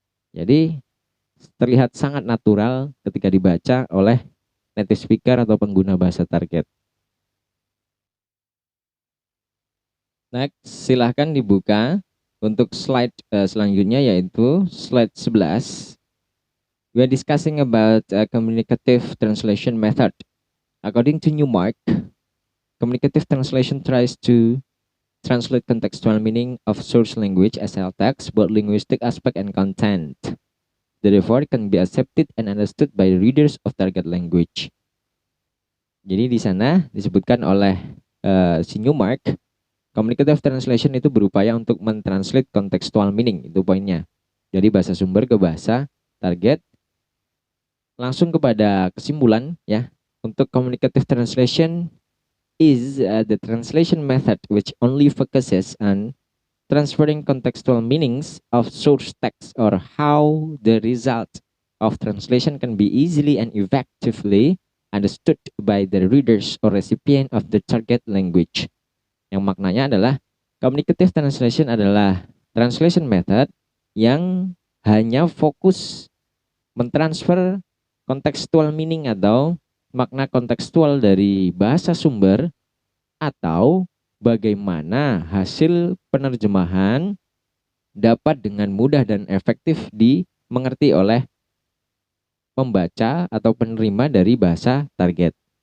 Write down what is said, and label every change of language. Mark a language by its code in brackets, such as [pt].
[id] Jadi terlihat sangat natural ketika dibaca oleh native speaker atau pengguna bahasa target. Next, silahkan dibuka untuk slide selanjutnya, yaitu slide 11. [en] We are discussing about a communicative translation method. According to Newmark, communicative translation tries to translate contextual meaning of source language as alt text, both linguistic aspect and content. Therefore, can be accepted and understood by the readers of target language. [id] Jadi di sana disebutkan oleh si Newmark, communicative translation itu berupaya untuk mentranslate contextual meaning, itu poinnya. Dari bahasa sumber ke bahasa target. Langsung kepada kesimpulan ya. [en] Untuk communicative translation is the translation method which only focuses on transferring contextual meanings of source text, or how the result of translation can be easily and effectively understood by the readers or recipient of the target language. [id] Yang maknanya adalah communicative translation adalah translation method yang hanya fokus mentransfer kontekstual meaning atau makna kontekstual dari bahasa sumber atau bagaimana hasil penerjemahan dapat dengan mudah dan efektif dimengerti oleh pembaca atau penerima dari bahasa target.